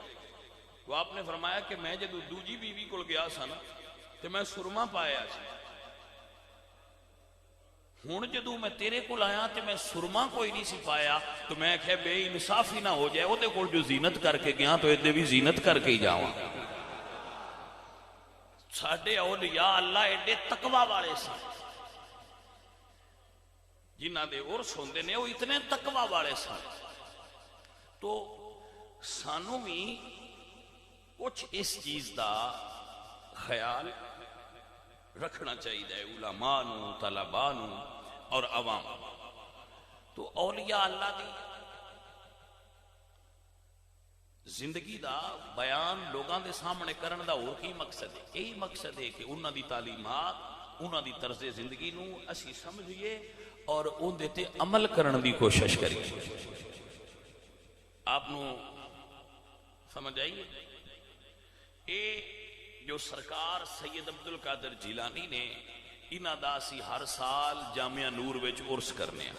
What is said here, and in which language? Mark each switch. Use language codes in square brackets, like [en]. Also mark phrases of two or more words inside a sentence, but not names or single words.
[pa] تو آپ نے فرمایا کہ میں جدو دوجی بیوی کو گیا سا نا تو میں سرما پایا سی, ہوں جدو میں تیرے کو آیا تو میں سرما کوئی نہیں سی پایا, تو میں کہ بے انصافی نہ ہو جائے, وہ دے کول جو زینت کر کے گیا تو ادھے بھی زینت کر کے ہی جاواں. ساڈے اولیاء اللہ ایڈے تقوی والے سن, جنہ دے عرس ہوندے نے وہ اتنے تقوی والے سن. تو سانو بھی کچھ اس چیز دا خیال رکھنا چاہیے, علماء نو, طلباء نو اور عوام. تو اولیاء اللہ دی زندگی دا بیان لوگاں دے سامنے کرن دا اور کی مقصد ہے؟ یہی مقصد ہے کہ انہاں دی تعلیمات, انہاں دی طرز زندگی نو اسی سمجھئے اور ان دیتے عمل کرن دی کوشش کریے. آپ نو سمجھ آئیے اے جو سرکار سید عبدالقادر جیلانی نے انہاں دا اسی ہر سال جامعہ نور وچ عرس کرنے ہیں.